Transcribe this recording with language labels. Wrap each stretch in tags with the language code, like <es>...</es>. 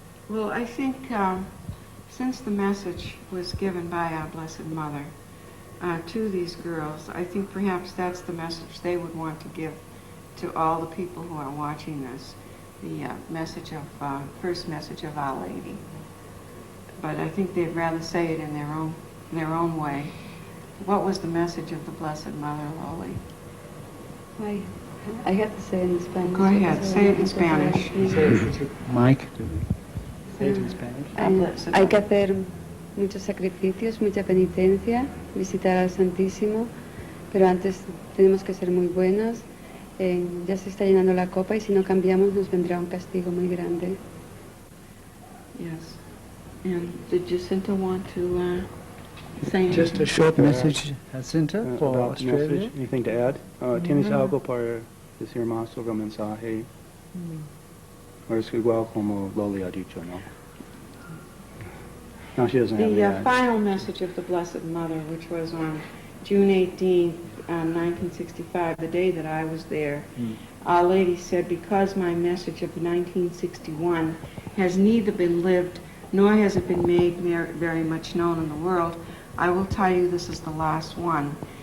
<en>Well, I think since the message was given by our Blessed Mother to these girls, I think perhaps that's the message they would want to give to all the people who are watching this, the message of, first message of Our Lady. But I think they'd rather say it in their own way. What was the message of the Blessed Mother, Loli? I have to say it in Spanish. Go ahead, say it in Spanish. Mike? Say it in Spanish.</en> <es>Hay que hacer muchos sacrificios, mucha penitencia, visitar al Santísimo, pero antes tenemos que ser muy buenas. Ya se está llenando la copa y si no cambiamos nos vendrá un castigo muy grande.</es> <en>Yes. And did Jacinta want to say anything? Just a short message, Jacinta, for About Australia. message, anything to add?</en> <es>¿Tienes algo para decir más sobre el mensaje? O es igual como Loli ha dicho, ¿no?</es> <en>No, she doesn't have any The add. final message of the Blessed Mother, which was on June 18th, 1965, the day that I was there, Our Lady said, because my message of 1961 has neither been lived nor has it been made very much known in the world, I will tell you this is the last one.</en>